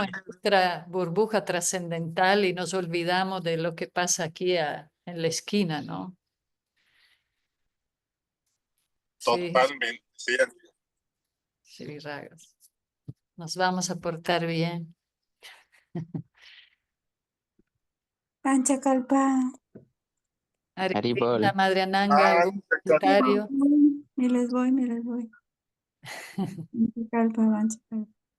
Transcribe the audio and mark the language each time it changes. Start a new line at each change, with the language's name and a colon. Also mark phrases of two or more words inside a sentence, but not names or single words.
Spanish: bueno, en nuestra burbuja trascendental y nos olvidamos de lo que pasa aquí en la esquina, ¿no? Sí, totalmente, sí. sí, Ragas. Nos vamos a portar bien. Panchakalpa. Hare Haribol. Krishna, Madre Ananga, Ah, ¿algún comentario? Me les voy. Panchakalpa, Panchakalpa.